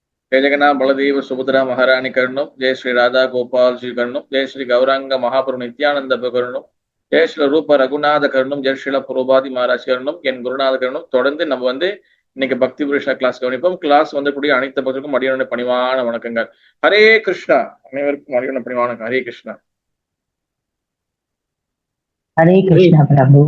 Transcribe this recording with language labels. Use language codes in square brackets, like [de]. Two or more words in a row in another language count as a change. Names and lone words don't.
[sa] जय जगन्नाथ बलदेव सुभद्रा महारानी करुणम, जय श्री राधा गोपाल श्री करुणम, जय श्री गौरांग महाप्रभु नित्यानंद करुणम, जय श्री रूप रघुनाथ करुणम्, जय श्रील प्रभुपाद महाराज करुणम्, என் गुरुनाथ करुणम्. [ta] தொடர்ந்து நம்ம இன்னைக்கு பக்தி புருஷா கிளாஸ் கவனிப்போம். கிளாஸ் கூடிய அனைத்து பக்தருக்கும் அடியோட பணிவான வணக்கங்கள். ஹரே கிருஷ்ணா. அனைவருக்கும் அடியோட பணிவான ஹரே கிருஷ்ணா. ஹரே கிருஷ்ணா பிரபு.